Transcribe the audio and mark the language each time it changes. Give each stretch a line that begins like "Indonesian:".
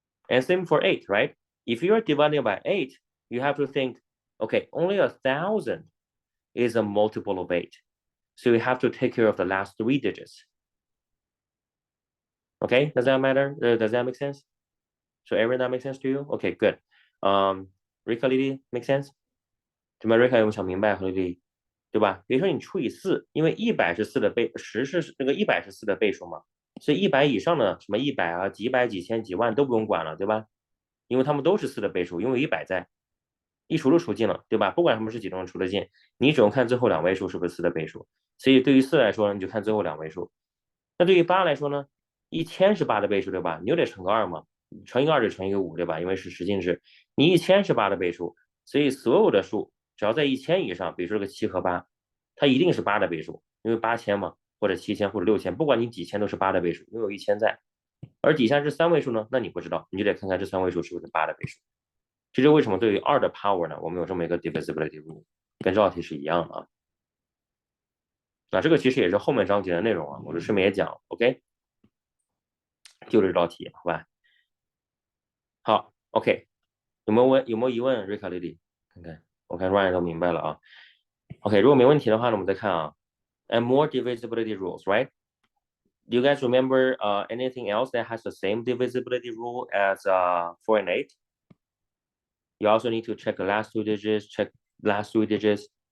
English: And same for 8, right? If you are dividing by 8, you have to think, okay, only 1,000 is a multiple of 8. So you have to take care of the last 3 digits. Okay, does that matter? Does that make sense? So everyone, that makes sense to you? Okay, good. Rika Lily, make sense?
Chinese: 这边 Rika 有没有想明白和 Lily， 对吧？比如说你除以4，因为100是4的倍，10是那个100是4的倍数嘛，所以100以上的什么100啊、几百、几千、几万都不用管了，对吧？因为它们都是4的倍数，因为100在，一除就除尽了，对吧？不管它们是几种除得尽，你只用看最后2位数是不是4的倍数。所以对于4来说，你就看最后2位数。那对于8来说呢，1000是8的倍数，对吧？你又得乘个2嘛，乘一个2就乘一个5，对吧？因为是十进制，你1000是8的倍数，所以所有的数只要在1000以上，比如说这个7和8，它一定是8的倍数，因为8000嘛，或者7000或者6000，不管你几千都是8的倍数，因为有1000在。而底下这3位数呢，那你不知道，你就得看看这3位数是不是8的倍数。这就为什么对于2的 power 呢，我们有这么一个 divisibility rule， 跟这道题是一样的啊。那这个其实也是后面章节的内容啊，我就顺便也讲 ，OK， 就这道题，好吧？好 ，OK， 有没有疑问 ，Rika Lily？看看，我看 Ryan 都明白了啊。OK， 如果没问题的话呢，我们再看啊。
English: And more divisibility rules, right? Do you guys remember anything else that has the same divisibility rule as 4 and 8? You also need to check the last 2 digits, check last 3 digits.